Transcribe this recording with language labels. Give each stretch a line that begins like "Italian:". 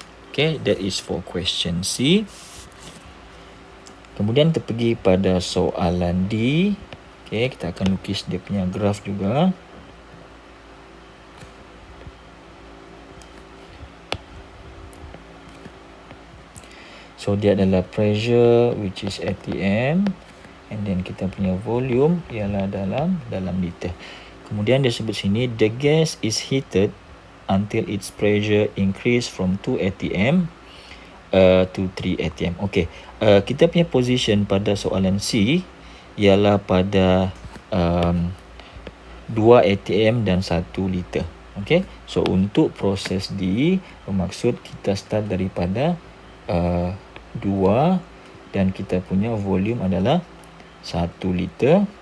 English: Okay, that is for question C.
Malay: Kemudian kita pergi pada soalan D. Okay, kita akan lukis dia punya graf juga. So dia adalah pressure
English: which is
Malay: atm
English: and then
Malay: kita punya volume ialah dalam liter. Kemudian dia sebut sini
English: the gas is heated until its pressure increase from 2 atm to 3 atm.
Malay: Okay, kita punya position pada soalan C ialah pada 2 atm dan 1 liter. Okay, so untuk proses D bermaksud kita start daripada 2 dan kita punya volume adalah 1 liter.